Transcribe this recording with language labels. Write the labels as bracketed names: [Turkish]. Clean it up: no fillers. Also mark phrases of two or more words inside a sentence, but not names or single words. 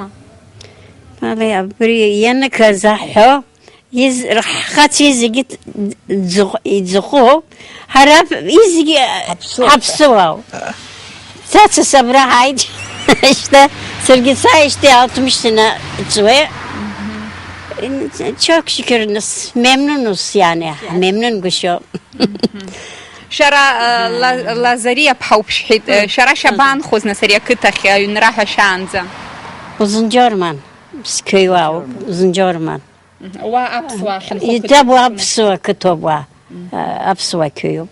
[Abkhazian] Абри ианык заҳҳәо, ҳхацәа зегьы иӡӷоуп, ҳара зегьы ҳаԥсуоуп. Цацас абра ҳааит, саргьы сааижьҭеи 60 sene ҵуеит. [Turkish] Çok şükür memnunuz yani, memnun guşup. [Abkhazian] Шәара Лазариаԥҳа уԥшәҳәеит, шәара шәабаанхоз нас ари ақыҭахь аҩнра ҳәа шәаанӡа? Узунџьорман, скыҩуауп, Узунџьорман. Уа аԥсуаа хьынхо Итабу аԥсуа қыҭоуп уа, аԥсуа қыҩуп.